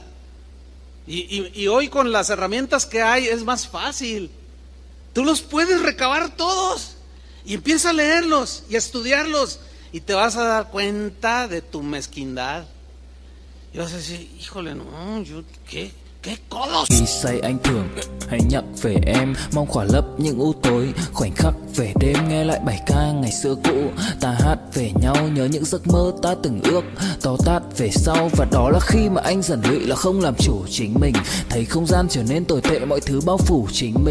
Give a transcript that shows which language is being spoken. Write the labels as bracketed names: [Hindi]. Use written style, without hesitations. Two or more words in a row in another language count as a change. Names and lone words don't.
[Spanish] Y hoy con las herramientas que hay es más fácil. Tú los puedes recabar todos y empieza a leerlos y a estudiarlos, y te vas a dar cuenta de tu mezquindad. Y vas a decir: híjole, no, yo, ¿qué codos? [Vietnamese] Khi say anh thường hay nhắc về em, mong khỏa lấp những u tối, khoảnh khắc về đêm nghe lại bài ca ngày xưa cũ. Ta hát về nhau nhớ những giấc mơ ta từng ước, to tát về sau. Và đó là khi mà anh dần lụy là không làm chủ chính mình, thấy không gian trở nên tồi tệ, mọi thứ bao phủ chính mình.